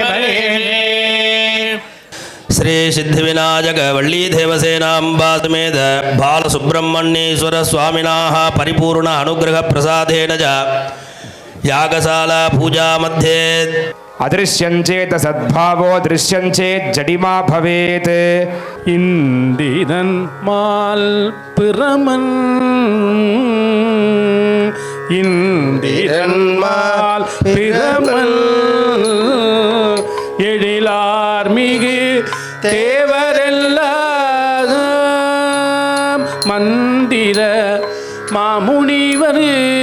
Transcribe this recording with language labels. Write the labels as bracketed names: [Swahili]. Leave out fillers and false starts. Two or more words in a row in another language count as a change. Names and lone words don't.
[Sanskrit] श्री सिद्धिविनायक वल्ली देवसेनाम्बा समेत बालसुब्रह्मण्येश्वर स्वामिनाः परिपूर्ण अनुग्रह प्रसादेन च यागशाला पूजा मध्ये अदृश्यञ्चेत सद्भावो दृश्यञ्चेत् जडिमा भवेत् [Tamil] இந்திரன் மால் பிரமன் இந்திரன் மால் பிரமன் எழிலார் மிகு தேவரெல்லாம் மந்திர மாமுனிவர்